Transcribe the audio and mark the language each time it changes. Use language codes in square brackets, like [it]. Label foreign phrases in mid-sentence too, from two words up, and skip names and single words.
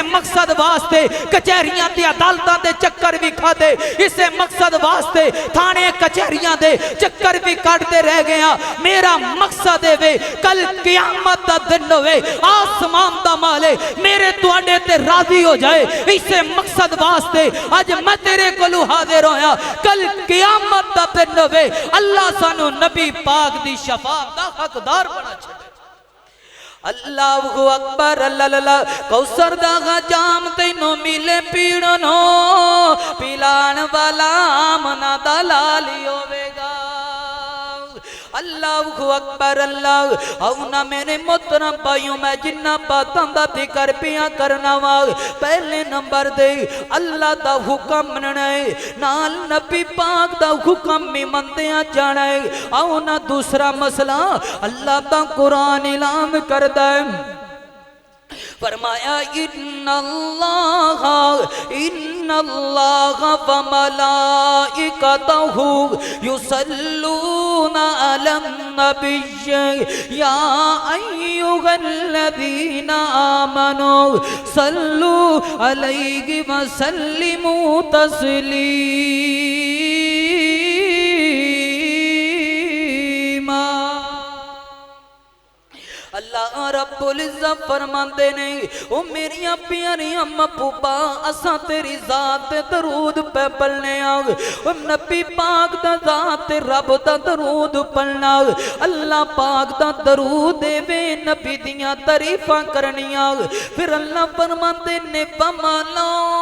[pa] ਮਕਸਦ ਵਾਸਤੇ ਕਚਹਿਰੀਆਂ ਤੇ ਅਦਾਲਤਾਂ ਦੇ ਚੱਕਰ ਭੀ ਖਾਦੇ ਇਸੇ ਮਕਸਦ ਵਾਸਤੇ ਥਾਣੇ ਕਚਹਿਰੀਆਂ ਦੇ ਚੱਕਰ ਭੀ ਕੱਟਦੇ ਰਹਿ ਗਿਆ ਮੇਰਾ ਮਕਸਦ ਹੈ ਕੱਲ੍ਹ ਕਿਆਮਤ ਦਾ ਦਿਨ ਹੋਵੇ ਅਸਮਾਨ ਦਾ ਮਾਲਿਕ ਮੇਰੇ ਤੁਹਾਡੇ ਤੇ ਰਾਜ਼ੀ ਹੋ ਜਾਏ ਇਸੇ ਮਕਸਦ ਵਾਸਤੇ ਅੱਜ ਮੈਂ ਤੇਰੇ ਕੋਲੋਂ ਹਾਜ਼ਿਰ ਹੋਇਆ ਕੱਲ੍ਹ ਕਿਆਮਤ ਦਾ ਦਿਨ ਹੋਵੇ ਅੱਲ੍ਹਾ ਸਾਨੂੰ ਨਬੀ ਪਾਕ ਦੀ ਸ਼ਫ਼ਾਅਤ ਦਾ ਹੱਕਦਾਰ ਬਣਾ ਛੱਡੇ [ar] الله أكبر [pa] ਅੱਲ੍ਹਾ ਕੌਸਰ ਦਾ ਜਾਮ ਤੈਨੂੰ ਮਿਲੇ ਪੀੜਨੋ ਪਿਲਾਣ ਵਾਲਾ ਆਮਨਾ ਦਾ ਲਾਲੀ ਹੋਵੇਗਾ [ar] الله أكبر [pa] ਅੱਲ੍ਹਾ ਔਣਾ ਮੇਰੇ ਮੋਹਤਰਮ ਭਾਈਓ ਮੈਂ ਜਿੰਨਾ ਬਾਤਾਂ ਦਾ ਜ਼ਿਕਰ ਪਿਆ ਕਰਨਾ ਵਾ ਪਹਿਲੇ ਨੰਬਰ ਦੇ ਅੱਲ੍ਹਾ ਦਾ ਹੁਕਮ ਮੰਨਣਾ ਹੈ ਨਾਲ ਨਬੀ ਪਾਕ ਦਾ ਹੁਕਮ ਭੀ ਮੰਨਦਿਆਂ ਜਾਣਾ ਹੈ ਔਣਾ ਦੂਸਰਾ ਮਸਲਾ ਅੱਲ੍ਹਾ ਦਾ ਕੁਰਾਨ ਐਲਾਨ ਕਰਦਾ ਹੈ [ar] फरमाया إن الله وملائكته يصلون على النبي يا أيها الذين آمنوا صلوا عليه وسلموا [pa] ਤਸਲੀਮਾ ਅੱਲ੍ਹਾ ਰੱਬੁਲ ਇੱਜ਼ਤ ਫ਼ਰਮਾਤੇ ਨੇ ਓ ਮੇਰਿਆ ਪਿਆਰਿਆਂ ਮਹਿਬੂਬਾ ਅਸਾਂ ਤੇਰੀ ਜ਼ਾਤ ਤੇ ਦਰੂਦ ਪੇ ਪੜ੍ਹਨੇ ਆਂ ਓ ਨਬੀ ਪਾਕ ਦਾ ਜ਼ਾਤ ਤੇ ਰੱਬ ਦਾ ਦਰੂਦ ਪੜ੍ਹਨਾ ਅੱਲ੍ਹਾ ਪਾਕ ਦਾ ਦਰੂਦ ਦੇਵੇ ਨਬੀ ਦੀਆਂ ਤਾਰੀਫ਼ਾਂ ਕਰਨੀਆਂ ਫਿਰ ਅੱਲ੍ਹਾ ਫ਼ਰਮਾਤੇ ਨੇ ਬਮਲਾ